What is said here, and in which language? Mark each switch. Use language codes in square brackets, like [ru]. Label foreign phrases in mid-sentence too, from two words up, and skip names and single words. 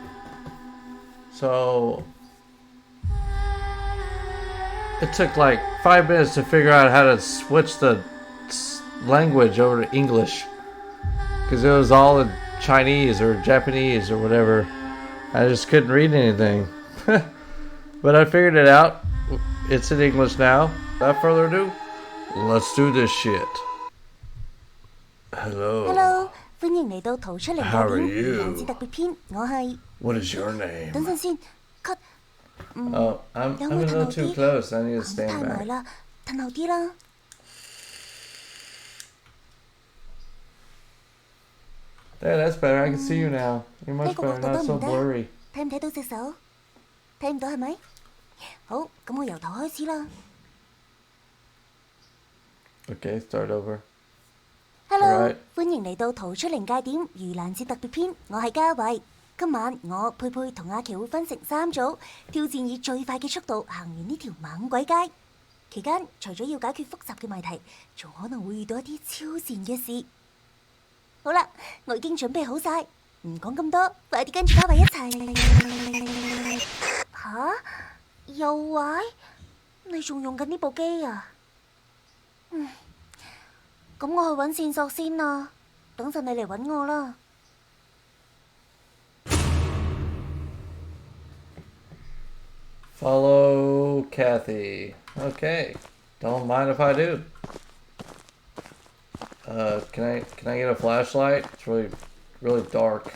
[en] So it took like 5 minutes to figure out how to switch the language over to English, because it was all in Chinese or Japanese or whatever. I just couldn't read anything. But I figured it out. It's in English now. Without further ado, let's do this shit. Hello. [yue] Hello，歡迎嚟到逃出靈 [en] How [yue] 界 [en] are [yue] 點 [en] you? [yue] 魚子特別篇，我係 [en] What is your name? [yue] 等陣先，cut， [en] Oh, I'm [yue] 有 [en] a [yue] 冇褪 [en] little [yue] 後 [en] too [yue] 啲？ [en] close. I need to [yue] 行 [en] stand [yue] 太埋 [en] back. [yue] 啦，褪後啲啦。 [en] There, that's better. I can see you now. You're [yue] 呢 [en] much [yue] 個角 [en] better, [yue] 度 [en] not [yue] 得 [en] so [yue] 唔得？ [en] blurry. [yue] 睇唔睇到隻手？睇唔到係咪？好，咁我由頭開始啦。 [en] Okay, start over. [yue] Hello， [en] Alright. [yue] 歡迎嚟到逃出靈界點盂蘭節特別篇，我係嘉慧。今晚我佩佩同阿琪會分成3組，挑戰以最快嘅速度行完呢條猛鬼街。期間除咗要解決複雜嘅謎題，仲可能會遇到一啲超自然嘅事。好啦，我已經準備好晒，唔講咁多，快啲跟住嘉慧一齊。吓？又壞？你仲用緊呢部機啊？咁我去揾線索先啦，等陣你嚟揾我啦。 [en] Follow Kathy. Okay. Don't mind if I do. Can I get a flashlight? It's really dark.